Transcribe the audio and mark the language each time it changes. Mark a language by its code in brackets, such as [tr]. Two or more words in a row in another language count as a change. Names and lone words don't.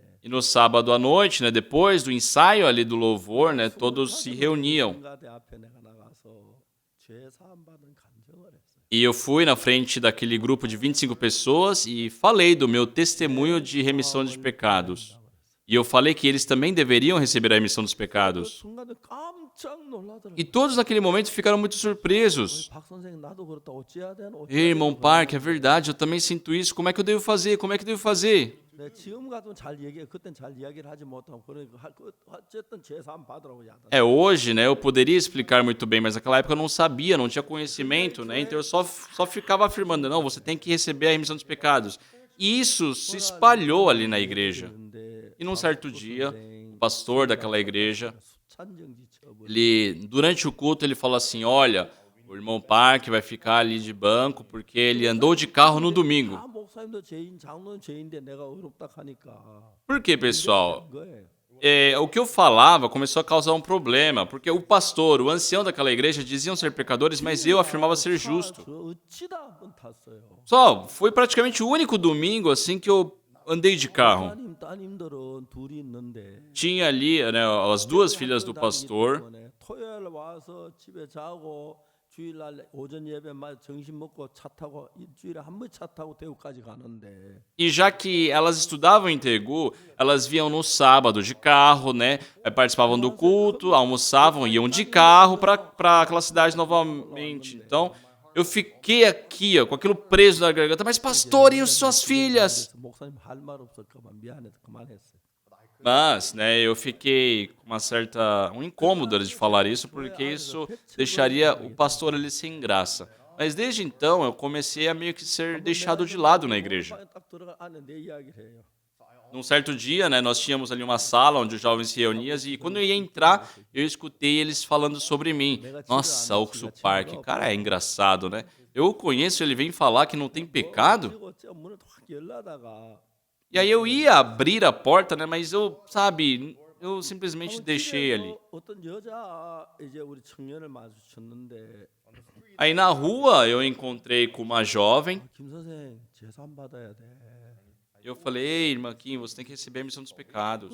[pt] E no sábado à noite, né, depois do ensaio ali do louvor, né, todos se reuniam. [ko] 성가대 앞에 내가 나가서 죄 사함 받은 간증을 했어요. [pt] E eu fui na frente daquele grupo de 25 pessoas e falei do meu testemunho de remissão de pecados. E eu falei que eles também deveriam receber a remissão dos [ko] 그 [pt] pecados. [ko] 순간에 깜짝 [pt] E [ko] 놀라더라고요. [pt] todos naquele momento ficaram muito [ko] 어이, [pt] surpresos. [ko] 박 선생 나도 그렇다. 어찌해야 되나? 어찌해야 [pt] Ei, irmão [ko] 되나? [pt] Park, é verdade, eu também sinto isso. Como é que eu devo fazer? Como é que eu devo fazer? [ko] 네, 지금 같으면 잘 얘기해. 그땐 잘 이야기를 하지 못하고 그러니까 어쨌든 죄 사함 받으라고 하더라고요. [pt] É, hoje, né, eu poderia explicar muito bem, mas naquela época eu não sabia, não tinha conhecimento, né? Então eu só ficava afirmando, não, você tem que receber a remissão dos pecados. E isso se espalhou ali na igreja. E num certo dia, o pastor daquela igreja, durante o culto, ele falou assim, olha, o irmão Park vai ficar ali de banco porque ele andou de carro no domingo. [ko] 다 목사님도 죄인, 장로는 죄인데 내가 어렵다 하니까. [pt] Por quê, pessoal? [ko] 거예요. [pt] O que eu falava começou a causar um problema, porque o pastor, o ancião daquela igreja diziam ser pecadores, mas eu afirmava ser justo. [ko] 저 어찌다 한번 탔어요. [pt] Só, foi praticamente o único domingo assim que eu andei de carro. [ko] 따님들은 둘이 있는데 [pt] Tinha ali, né, as duas filhas do pastor. [ko] 토요일 와서 집에 자고 주일날 오전 예배만 점심 먹고 차 타고 일주일에 한 번 차 타고 대구까지 가는데 [pt] E já que elas estudavam em Tegu, elas vinham no sábado de carro, né? Participavam do culto, almoçavam, iam de carro para aquela cidade novamente. Então, eu fiquei aqui, ó, com aquilo preso na garganta. Mas pastor, e as suas filhas? [ko] 목사님 할 말 없을까 봐 미안해서 그만했어요. [pt] Mas, né, eu fiquei com um incômodo de falar isso, porque isso deixaria o pastor ali sem graça. Mas desde então eu comecei a meio que ser deixado de lado na igreja. [ko] 딱 들어가 안에 내 이야기를 해요. [pt] Num certo dia, né, nós tínhamos ali uma sala onde os jovens se reuniam e quando eu ia entrar, eu escutei eles falando sobre mim. Nossa, Oxo Park, cara, é engraçado, né? Eu o conheço, ele vem falar que não tem pecado. [ko] 그리고 어째 문을 확 열라다가 [pt] E aí eu ia abrir a porta, né, mas eu, sabe, eu simplesmente deixei ali. [ko] 어떤 여자 이제 우리 청년을 마주쳤는데 [pt] Aí na rua eu encontrei com uma jovem. [ko] 김 선생 재산 받아야 돼. [pt] Eu falei, ei, irmã Kim, você tem que receber a missão dos pecados.